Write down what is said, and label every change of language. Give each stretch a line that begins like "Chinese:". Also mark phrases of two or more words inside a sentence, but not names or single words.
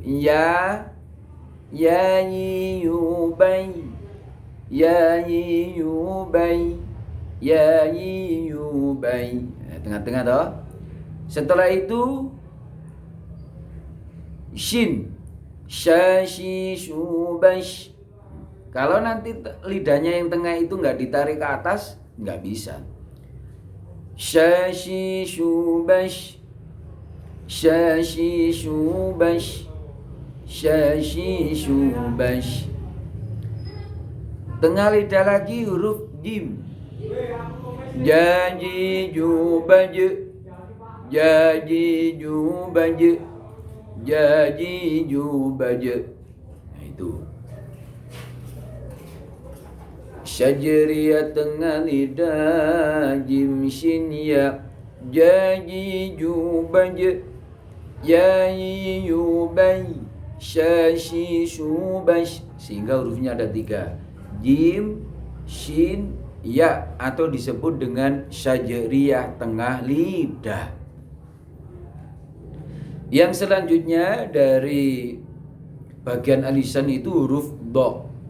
Arabic: Ya yubai, ya yubai, ya yubai.
Indonesian: Tengah-tengah toh. Setelah itu shin,
Arabic: syashi shubash.
Indonesian: Kalau nanti lidahnya yang tengah itu nggak ditarik ke atas, nggak bisa.
Arabic: Syashi shubash, syashi shubash, syashi shubash.
Indonesian: Tengah lidah lagi huruf jim.
Arabic: Jaji jubaj, jaji jubaj, jaji jubaj.
Indonesian: Nah, itu syajariyah tengah lidah jim shin ya,
Arabic: jaji jubaj, jaji yubai, syashi shubash.
Indonesian: Sehingga hurufnya ada 3, jim, shin, ya, atau disebut dengan syajariyah tengah lidah. Yang selanjutnya dari bagian alisan itu huruf do.